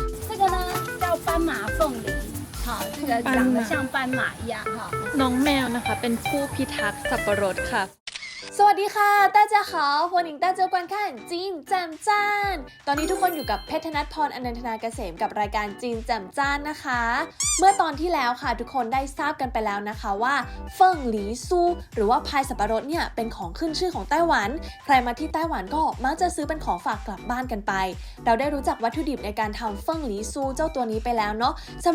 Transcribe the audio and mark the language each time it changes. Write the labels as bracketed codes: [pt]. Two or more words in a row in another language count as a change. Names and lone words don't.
[zh] 这个呢叫斑马凤梨，好，这个长得像斑马一样哈。 [th] น้องแมวนะคะเป็นผู้พิทักษ์สับปะรดค่ะ สวัสดีค่ะ [zh] 大家好欢迎大家观看 [th] จีนแจ่มจ้านตอนนี้ทุกคนอยู่กับเพชรธนัทพรอนันทนาเกษมกับรายการจีนแจ่มจ้านนะคะเมื่อตอนที่แล้วค่ะทุกคนได้ทราบกันไปแล้วนะคะว่าเฟิ่งหลีซูหรือว่า พายสับปะรดเนี่ยเป็นของขึ้นชื่อของไต้หวันใครมาที่ไต้หวันก็มักจะซื้อเป็นของฝากกลับบ้านกันไปเราได้รู้จักวัตถุดิบในการทำเฟิ่งหลีซูเจ้าตัวนี้ไปแล้วเนาะสำห